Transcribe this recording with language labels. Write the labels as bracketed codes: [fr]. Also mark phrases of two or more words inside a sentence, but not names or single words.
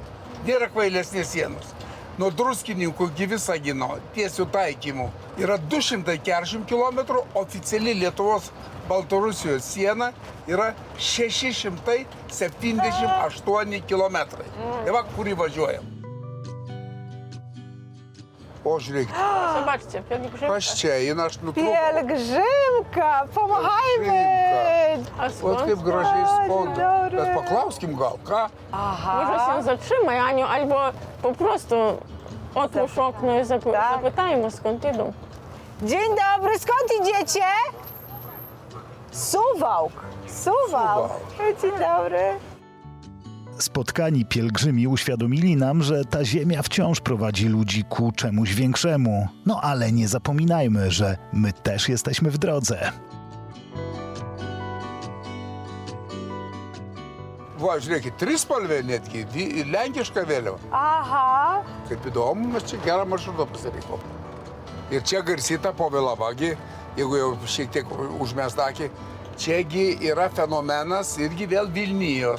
[lt] Nėra kvailesnės sienos. Nuo Druskininkų iki Visagino tiesių taikymų yra 240 km, oficiali Lietuvos Baltarusijos siena yra 678 km. Tai va, kur įvažiuojam. O, žiūrėkit, [pl] Zobaczcie, pielgrzymka. [lt] kas čia eina, aš nutrūkau. [pl] Pielgrzymka, pomagajmy! A Ot skąd? [lt] kaip gražiai skonda. [pl] Dzień dobry. [lt] Bet paklauskim gal, ką? [pl] Może się zatrzymaj, Aniu, albo po prostu otwórz okno i zapytajmy, skąd idą. Dzień dobry, skąd idziecie? Suwałk. Suwałk. Dzień dobry. Spotkani pielgrzymi uświadomili nam, że ta ziemia wciąż prowadzi ludzi ku czemuś większemu. No ale nie zapominajmy, że my też jesteśmy w drodze. [lt] Va, žiūrėkit, trispalvė netgi, lenkiška vėliava. Aha. Kaip įdomu, mes čia gerą maršrutą pasirinkom. Ir čia garsyta Povilava, jeigu jau šiek tiek užmest akį, čiagi yra fenomenas irgi vėl Vilnijos.